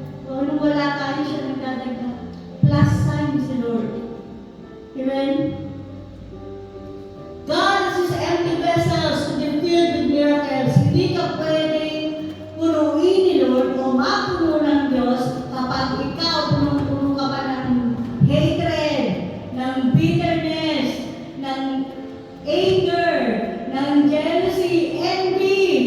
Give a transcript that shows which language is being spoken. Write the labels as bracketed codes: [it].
[tl] Kung anong wala tayo, siya nagdadagdag. Plus sign si Lord. Amen? [en] God is His empty vessels to be filled with miracles. [tl] Hindi ka pwedeng punuin ni Lord o mapuno ng Diyos kapag ikaw punong-puno ka pa ng hatred, ng bitterness, ng anger, ng jealousy, envy.